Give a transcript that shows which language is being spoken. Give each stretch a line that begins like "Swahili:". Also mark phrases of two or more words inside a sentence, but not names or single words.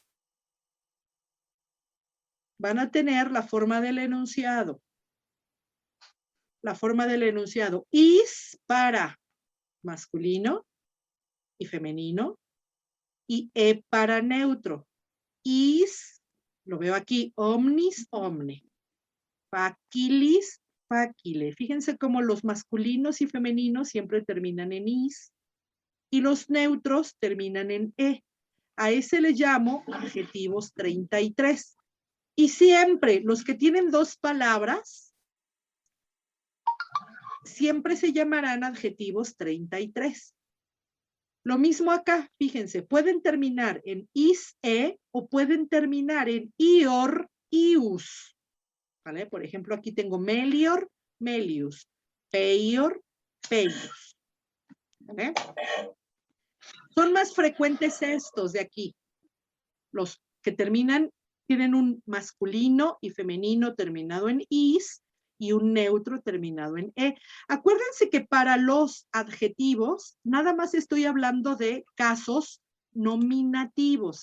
Spanish: Van a tener la forma del enunciado. La forma del enunciado. Is para masculino y femenino y e para neutro. Is, lo veo aquí,
Latin: omnis, omne. Facilis, facile.
Spanish: Fíjense cómo los masculinos y femeninos siempre terminan en is y los neutros terminan en e. A ese le llamo adjetivos 33. Y siempre los que tienen 2 palabras siempre se llamarán adjetivos 33. Lo mismo acá, fíjense, pueden terminar en is, e, o pueden terminar en ior, ius. ¿Vale? Por ejemplo, aquí tengo
Latin: melior, melius, peior, peius.
Spanish: ¿Vale? Son más frecuentes estos de aquí. Los que terminan, tienen un masculino y femenino terminado en is y un neutro terminado en e. Acuérdense que para los adjetivos, nada más estoy hablando de casos nominativos.